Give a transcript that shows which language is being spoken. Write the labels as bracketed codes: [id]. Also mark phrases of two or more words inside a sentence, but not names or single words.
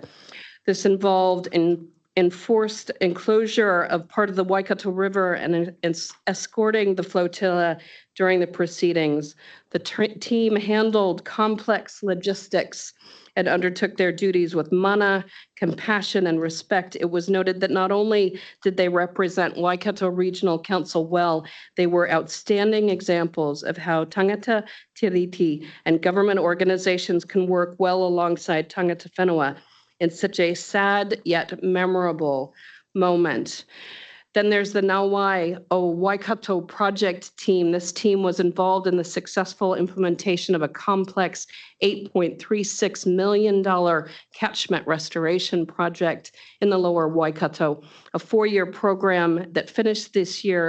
[en] This involved enforced enclosure of part of the Waikato River and escorting the flotilla during the proceedings. The team handled complex logistics and undertook their duties with mana, compassion, and respect. It was noted that not only did they represent Waikato Regional Council well, they were outstanding examples of how [mi] tangata tiriti [en] and government organizations can work well alongside [mi] tangata whenua [en] in such a sad yet memorable moment. Then there's the Nauai Waikato project team. This team was involved in the successful implementation of a complex $8.36 million catchment restoration project in the lower Waikato, a 4-year program that finished this year.